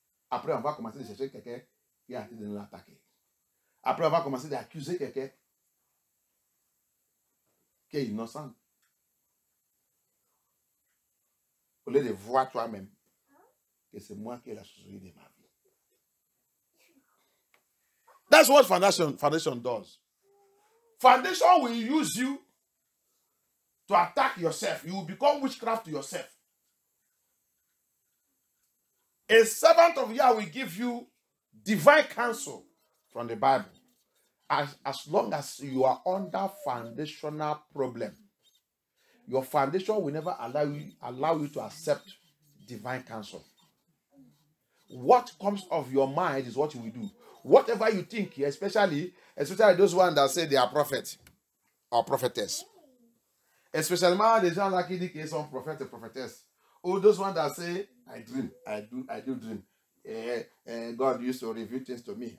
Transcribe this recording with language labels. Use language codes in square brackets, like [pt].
[fr] Après, on va commencer à chercher quelqu'un qui a été de nous attaquer. Après, on va commencer à accuser quelqu'un qui est innocent. Au lieu de voir toi-même que c'est moi qui ai la sorcellerie de ma vie. [en] That's what foundation does. Foundation will use you to attack yourself. You will become witchcraft to yourself. A servant of Yahweh will give you divine counsel from the Bible. As long as you are under foundational problem, your foundation will never allow you to accept divine counsel. What comes of your mind is what you will do. Whatever you think, especially those ones that say they are prophets or prophetess. [fr] Especially les gens là qui disent qu'ils sont prophètes et prophétesses. [en] Or those ones that say, I dream, I do dream. God used to reveal things to me.